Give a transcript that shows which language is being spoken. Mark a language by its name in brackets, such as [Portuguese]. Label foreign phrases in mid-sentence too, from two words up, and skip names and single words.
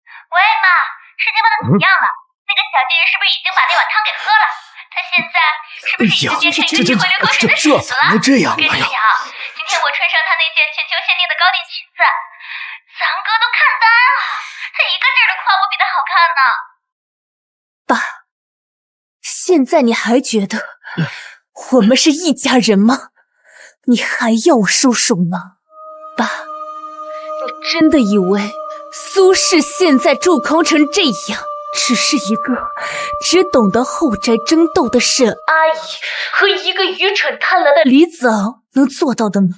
[Chinese] 喂，媽，事情辦得怎麼樣了？那個小姐姐是不是已經把那碗湯給喝了？她現在是不是已經變成一個一回流口水的屎子了？这樣跟你講，今天我穿上她那件全球限定的高定裙子，三哥都看呆了，他一個勁兒的誇我比她好看呢。爸，現在你還覺得我們是一家人嗎？你還要我收手嗎？爸，你真的以為蘇氏現在狀況成這樣，只是一個只懂得後宅爭鬥的沈阿姨和一個愚蠢貪婪的李子昂能做到的嗎？